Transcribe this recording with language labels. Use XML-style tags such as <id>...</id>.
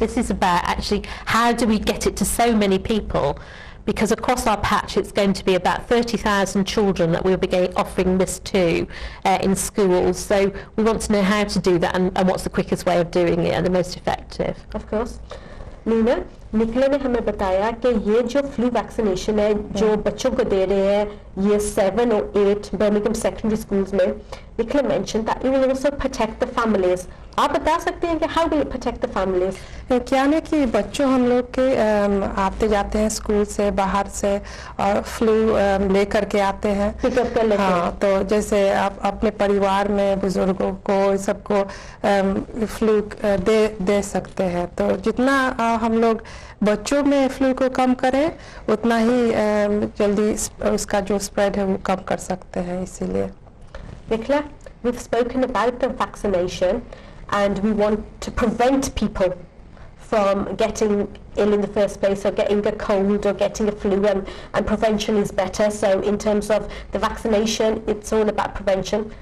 <en>This is about actually, how do we get it to so many people? Because across our patch it's going to be about 30,000 children that we'll be offering this to in schools. So we want to know how to do that and what's the quickest way of doing it and the most effective. Of course.</en> <hi>Neena, Nikhila ने हमें बताया कि ये जो flu vaccination है जो बच्चों को दे रहे हैं ये 7 और 8 Birmingham secondary schools में, Nikhila</hi> <en>mentioned that it will also protect the families.</en> <hi>आप बता सकते हैं कि</hi> <en>how will it protect the families?</en> <hi>क्या नहीं कि बच्चों हम लोग के आते जाते हैं स्कूल से बाहर से और फ्लू लेकर के आते हैं. पिकअप कर लेते हैं. हाँ, तो जैसे आप अपने परिवार में बुजुर्गों को सबको फ्लू दे सकते हैं. तो जितना हम लोग बच्चों में फ्लू को कम करें उतना ही जल्दी उसका जो स्प्रेड है वो कम कर सकते हैं. इसीलिए</hi> <en>Nicola, we've spoken about the vaccination and we want to prevent people from getting ill in the first place or getting a cold or getting a flu, and prevention is better. So in terms of the vaccination, it's all about prevention.</en>